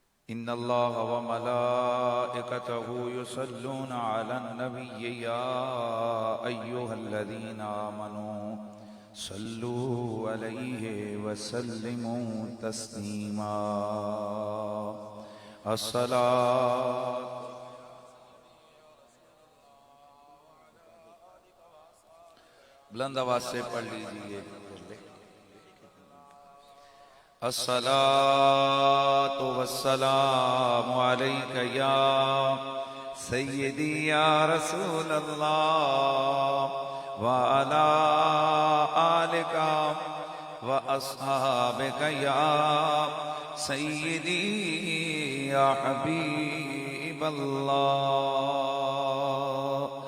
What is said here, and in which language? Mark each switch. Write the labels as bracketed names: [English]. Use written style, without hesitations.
[Arabic] إن الله وملائكته يصلون على النبي يا أيها الذين آمنوا صلوا عليه وسلموا تسليما. [Urdu] الصلاة بلند آواز سے پڑھ لیجئے. [Arabic] الصلاة والسلام عليك يا سيدي يا رسول الله وعلى آلك وأصحابك يا سيدي يا حبيب الله.